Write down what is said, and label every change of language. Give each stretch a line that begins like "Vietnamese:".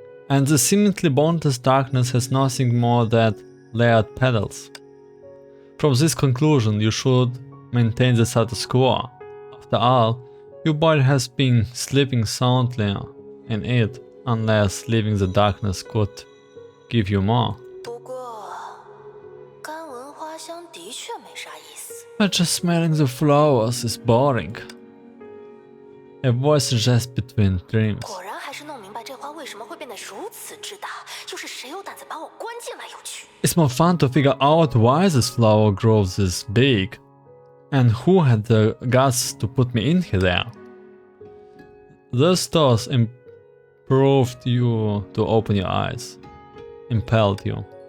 English: And the seemingly boundless darkness has nothing more than layered petals. From this conclusion, you should maintain the status quo. After all, your body has been sleeping soundly in it, unless leaving the darkness could give you more.
Chinese: 不过，干闻花香的确没啥意思。
English: But just smelling the flowers is boring. A voice suggests between dreams.
Chinese: 果然还是弄明白这花为什么会变得如此之大，又是谁有胆子把我关进来有趣？
English: It's more fun to figure out why this flower grows this big, and who had the guts to put me in there. Those thoughts improved you to open your eyes, impelled you.